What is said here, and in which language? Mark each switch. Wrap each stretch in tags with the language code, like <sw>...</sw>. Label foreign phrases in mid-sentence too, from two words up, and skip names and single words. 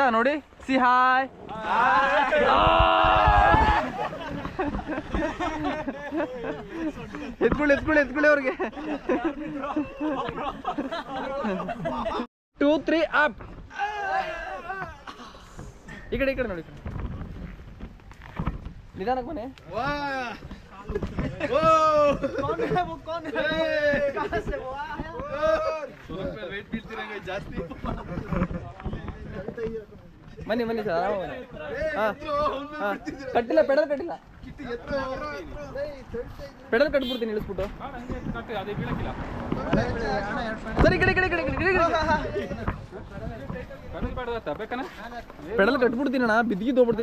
<kn>ನೋಡಿ, ಸಿ ಹಾಯ್. ಎತ್ಕೊಳ್ಳಿ ಅವ್ರಿಗೆ. 2 3 ಅಪ್. ಈ ಕಡೆ ನೋಡಿ. ನಿಧಾನಕ್ಕೆ ಬನ್ನಿ.</kn> <hi>कौन है? कहाँ से वो आया?</hi> <kn>ವೇಟ್ ಬೀಳ್ತಿರಂಗ ಜಾಸ್ತಿ. ಬನ್ನಿ ಸರ್, ಆರಾಮ ಬನ್ನಿ. ಕಟ್ಟಿಲ್ಲ, ಪೆಡಲ್ ಕಟ್ಟಿಲ್ಲ. ಪೆಡಲ್ ಕಟ್ಬಿಡ್ತೀನಿ ಇಳಿಸ್ಬಿಟ್ಟು. ಸರಿ, ಈ ಕಡೆ ಪೆಡಲ್ ಕಟ್ಬಿಡ್ತೀನಿ ಅಣ್ಣ, ಬಿದ್ದಿದ್ದು ಹೋಗ್ಬಿಡ್ತೀನಿ.</kn>